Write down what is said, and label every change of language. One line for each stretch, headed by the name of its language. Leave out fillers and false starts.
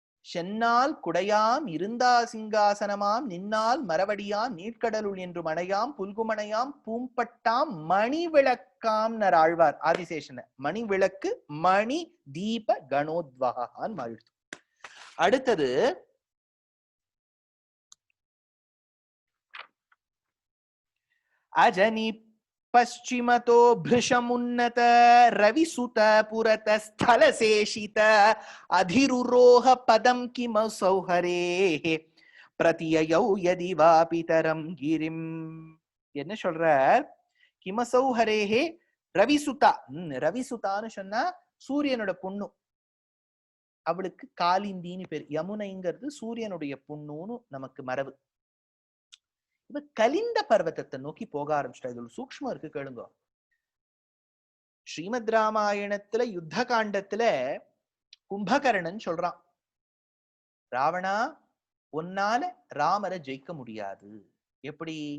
Tamil: சென்னால் குடையாம் இருந்தா சிங்காசனமாம் நின்னால் மரவடியாம் நீட்கடலுள் என்று மணையாம் புல்குமணையாம் பூம்பட்டாம் மணி விளக்காம் நர் ஆழ்வார் ஆதிசேஷன. மணி விளக்கு, மணி தீப கணோத்வகான் வாழ்த்து. அடுத்தது
Sanskrit: அஜனி பश्चिमतो भृशमुन्नत रविसुत पुरत स्थलशेषित अधिरुरोह पदं किमसौ हरेः प्रतिययौ यदि वा पितरं गिरिं.
Tamil: என்ன சொல்றார்? கிமசௌ ஹரேஹே ரவிசுதா. ரவிசுதான்னு சொன்னா சூரியனோட பொண்ணு, அவளுக்கு காலிந்தின்னு பேர். யமுனைங்கிறது சூரியனுடைய பொண்ணுன்னு நமக்கு மரபு. இப்ப கலிந்த பர்வதத்தை நோக்கி போக ஆரம்பிச்சிட்டா. இது ஒரு சூக்ஷ்மம் இருக்கு, கேளுங்க. ஸ்ரீமத் ராமாயணத்துல யுத்த காண்டத்துல கும்பகர்ணன் சொல்றான், ராவணா, உன்னால ராமரை ஜெயிக்க முடியாது. எப்படி?